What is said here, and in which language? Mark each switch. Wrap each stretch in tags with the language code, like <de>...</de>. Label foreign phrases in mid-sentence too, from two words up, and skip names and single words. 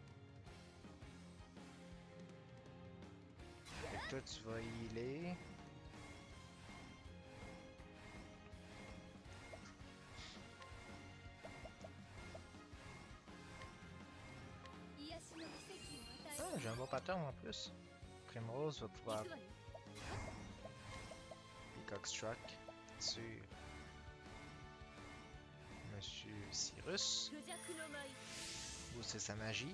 <fr>Fait que toi tu vas healer. Ah, j'ai un bon pattern en plus. Primrose va pouvoir</fr> <ja>行くわよ</ja> <fr>Peacock Struck sur Monsieur Cyrus.</fr> <ja>クジャクの舞</ja> <fr>Booster sa magie.</fr>